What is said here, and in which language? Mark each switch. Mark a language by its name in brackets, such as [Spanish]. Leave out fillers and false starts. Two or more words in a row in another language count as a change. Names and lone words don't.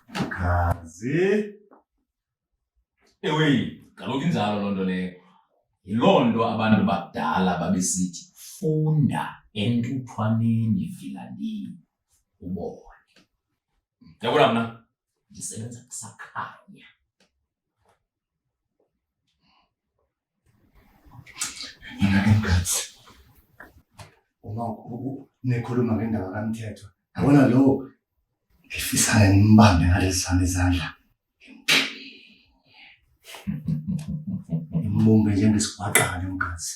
[Xhosa] Kazi. Ewe, kaloku injalo loo nto leyo. Yiloo nto abantu bakudala babesithi funda entuthwaneni vilalini ubone. Yabona mna ndisebenza kusakhanya. [Zulu] Mina ke Mkhathi. Uma nekhuluma ngendaba kaMthetho, yabona lo ngifisa ngimbambe ngalezi zami izandla. Imbumbe njengesigwaqane Mkhathi.